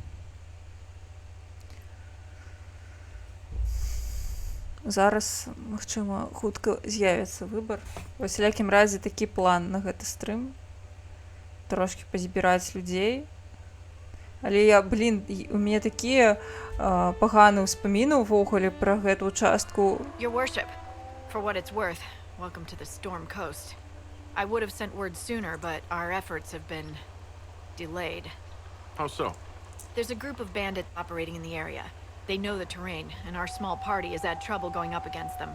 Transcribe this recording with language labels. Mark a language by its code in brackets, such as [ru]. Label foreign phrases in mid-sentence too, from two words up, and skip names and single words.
[be] Зараз, магчыма, хутка з'явіцца выбар. У усялякім разе такі план на гэты стрым. Трошкі пазбіраць людзей. Але я, у мяне такія паганыя ўспаміны ўвогуле пра гэту участку. [en] Your worship, for what it's worth, welcome to the Storm Coast. I would have sent word sooner, but our efforts have been delayed. How so? There's a group of bandits operating in the area. They know the terrain, and our small party has had trouble going up against them.